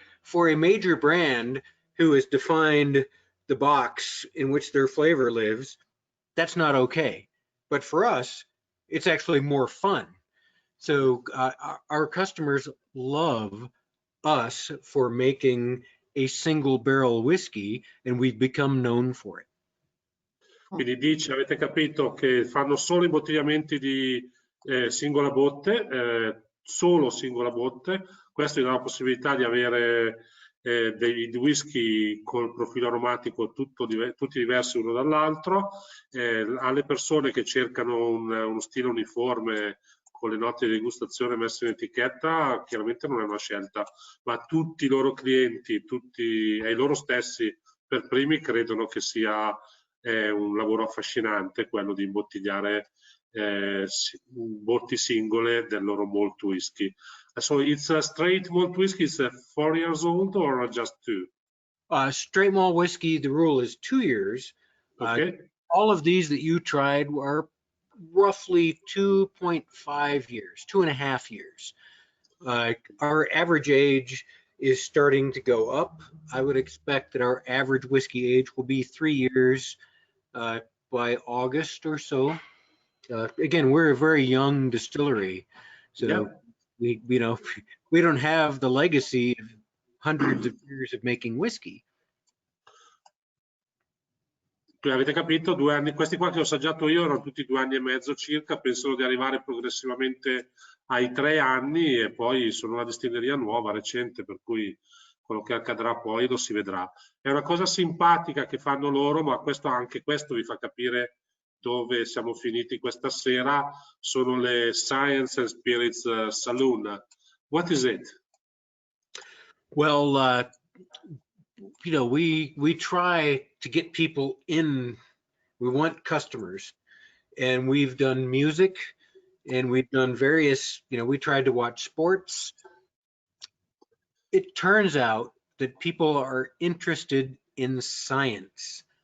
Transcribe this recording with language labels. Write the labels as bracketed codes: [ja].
[en] For a major brand who has defined the box in which their flavor lives, that's not okay. But for us, it's actually more fun. So our customers love us for making a single barrel whiskey, and we've become known for it. [it] Quindi dice, avete capito che fanno solo imbottigliamenti di singola botte, solo singola botte. Questo gli dà la possibilità di avere dei whisky col profilo aromatico tutti diversi uno dall'altro. Alle persone che cercano uno stile uniforme con le note di degustazione messe in etichetta, chiaramente non è una scelta, ma tutti i loro clienti, tutti e loro stessi per primi credono che sia un lavoro affascinante quello di imbottigliare botti singole del loro malt whisky. [en] So it's a straight malt whiskey, it's 4 years old or just 2? Straight malt whiskey, the rule is 2 years. Okay. All of these that you tried are roughly 2.5 years, 2.5 years. Our average age is starting to go up. I would expect that our average whiskey age will be 3 years by August or so. Again, we're a very young distillery, so we don't have the legacy of hundreds of years of making whiskey. [it] Avete capito, 2 anni, questi qua che ho assaggiato io erano tutti 2 anni e mezzo circa, pensano di arrivare progressivamente ai 3 anni e poi sono una distilleria nuova, recente, per cui quello che accadrà poi lo si vedrà. È una cosa simpatica che fanno loro, ma anche questo vi fa capire dove siamo finiti questa sera, sono le Science and Spirits Saloon. [en] What is it? Well, we try to get people in. We want customers, and we've done music, and we've done various. We tried to watch sports. It turns out that people are interested in science.